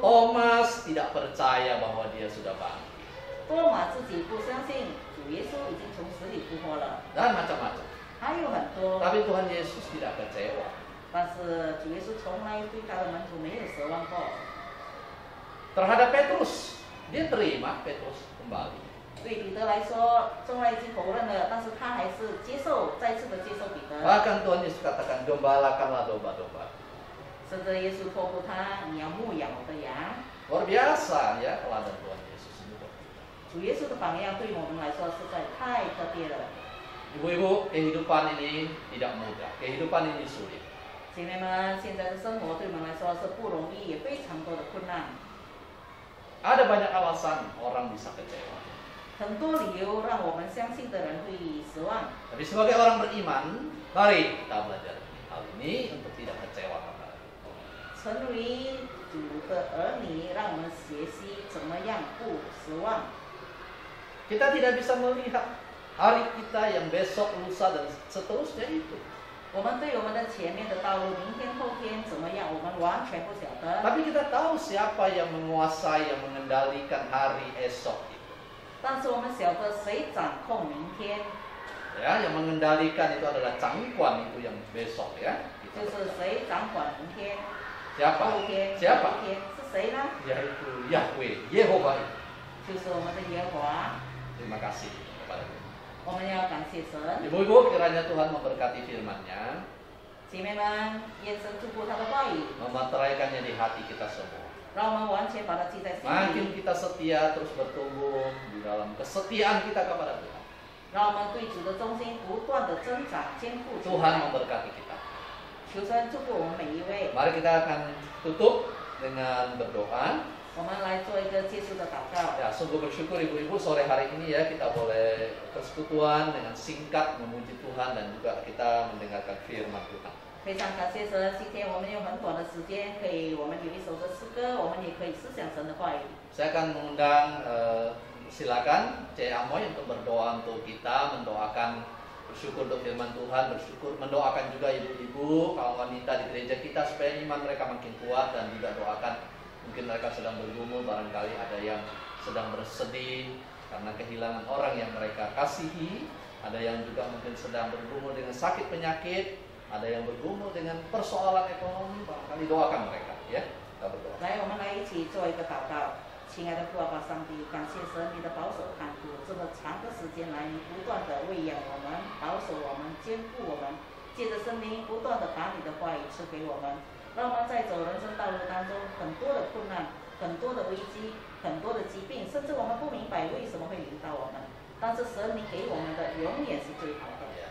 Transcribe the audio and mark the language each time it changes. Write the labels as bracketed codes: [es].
[id] Thomas tidak percaya bahwa dia sudah bangkit. [zh] 多马自己不相信主耶稣已经从死里复活了， [id] Dan macam-macam. [zh] 还有很多。 [id] Tapi Tuhan Yesus tidak kecewa. [zh] 但是主耶稣从来对他的门徒没有失望过。 [id] Terhadap Petrus, dia terima Petrus kembali. [zh] 对彼得来说，众人已经否认了，但是他还是再次的接受彼得。 [id] Bahkan Tuhan Yesus katakan, gembalakanlah domba-domba. [zh] 甚至耶稣托付他，你要牧养我的羊。 [id] Luar biasa ya teladan Tuhan Yesus ini buat kita. [zh] 主耶稣的榜样对我们来说实在太特别了。 [id] Ibu-ibu, kehidupan ini tidak mudah. Kehidupan ini sulit. [zh] 姐妹们，现在的生活对我们来说是不容易，也非常多的困难。 [id] Ada banyak alasan orang bisa kecewa. [zh] 很多理由让我们相信的人会失望。 [id] Tapi sebagai orang beriman, mari kita belajar hal ini untuk tidak kecewa kepada Tuhan. [zh] 成为主的儿女，让我们学习怎么样不失望。 [id] Kita tidak bisa melihat hari kita yang besok, lusa, dan seterusnya itu. [zh] 我们对我们的前面的道路，明天、后天怎么样，我们完全不晓得。 [id] Tapi kita tahu siapa yang menguasai, yang mengendalikan hari esok itu. [zh] 但是我们晓得谁掌控明天， [id] Ya, yang mengendalikan itu adalah cangkuan itu yang besok ya. [zh] 就是谁掌管明天、 [id] Siapa? [zh] 后天、 [id] Siapa? [zh] 明天是谁呢？ [id] Yaitu Yahweh, Yehova. [zh] 就是我们的耶和华。 [id] Terima kasih kepada Tuhan. [zh] 我们要感谢神。 [id] Ibu-ibu, kiranya Tuhan memberkati firman-Nya, [zh] 姐妹们，愿神祝福他的话语， [id] memeteraikannya di hati kita semua. [zh] 让我们完全把它记在心 [id] Makin [zh] 里， [id] kita setia terus bertumbuh di dalam kesetiaan kita kepada Tuhan. [zh] 让我们对主的忠心不断的增长、坚固起 [id] Tuhan [zh] 来。 [id] memberkati kita. [zh] 求神祝福我们每一位。 [id] Mari kita akan tutup dengan berdoa. [zh] 我们来做一个结束的祷告。 [id] Ya, sungguh bersyukur ibu-ibu sore hari ini ya kita boleh persekutuan dengan singkat memuji Tuhan dan juga kita mendengarkan firman Tuhan. [zh] 非常感谢神，今天我们用很短的时间，我们有一首的诗歌，我们也可以思想神的话语。 [id] Saya akan mengundang silakan C. Amoy untuk berdoa untuk kita, mendoakan bersyukur untuk firman Tuhan, bersyukur mendoakan juga ibu-ibu, kaum wanita di gereja kita supaya iman mereka makin kuat dan juga doakan mungkin mereka sedang bergumul, barangkali ada yang sedang bersedih karena kehilangan orang yang mereka kasihi, ada yang juga mungkin sedang bergumul dengan sakit penyakit, ada yang bergumul dengan persoalan ekonomi, barangkali doakan mereka ya. Kita berdoa. [zh] 来，我们来一起做一个祷告。亲爱的父阿爸上帝，感谢神你的保守看顾，这么长的时间来，你不断的喂养我们，保守我们，坚固我们，借着生命不断的把你的话语赐给我们，让我们在走人生道路当中很多的困难、很多的危机、很多的疾病，甚至我们不明白为什么会临到我们，但是神你给我们的永远是最好的。